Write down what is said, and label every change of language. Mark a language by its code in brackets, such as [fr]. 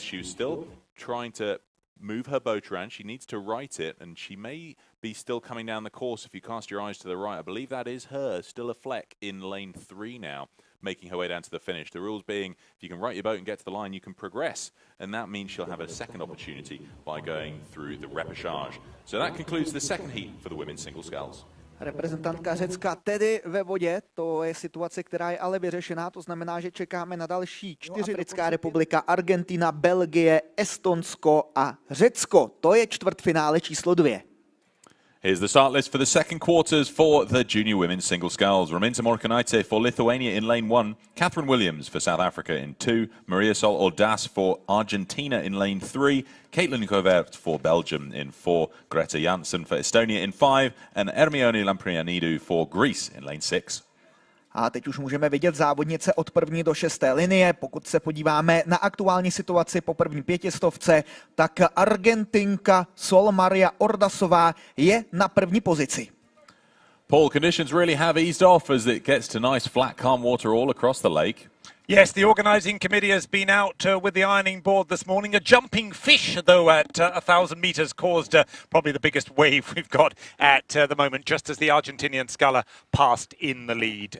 [en] She was still trying to move her boat around. She needs to right it, and she may be still coming down the course if you cast your eyes to the right. I believe that is her, still a fleck in lane 3 now, making her way down to the finish. The rules being, if you can right your boat and get to the line, you can progress, and that means she'll have a second opportunity by going through the repechage. So that concludes the second heat for the women's single sculls. [cs] Reprezentantka Řecka tedy ve vodě, to je situace, která je ale vyřešená, to znamená, že čekáme na další 4. Africká republika, Argentina, Belgie, Estonsko a Řecko. To je čtvrtfinále číslo 2. [en] Here's the start list for the second quarters for the junior women's single sculls. Raminta Morkanaite for Lithuania in lane 1, Catherine Williams for South Africa in 2, Maria Sol Ordás for Argentina in lane 3, Caitlin Covert for Belgium in 4, Greta Jansson for Estonia in 5, and Ermione Lamprianidou for Greece in lane 6. [cs] A teď už můžeme vidět závodnice od 1. do 6. linie. Pokud se podíváme na aktuální situaci po první 500, tak Argentinka Sol Maria Ordásová je na první pozici. [en] Paul, conditions really have eased off as it gets to nice flat calm water all across the lake. Yes, the organising committee has been out with the ironing board this morning. A jumping fish, though, at 1,000 metres caused probably the biggest wave we've got at the moment, just as the Argentinian sculler passed in the lead.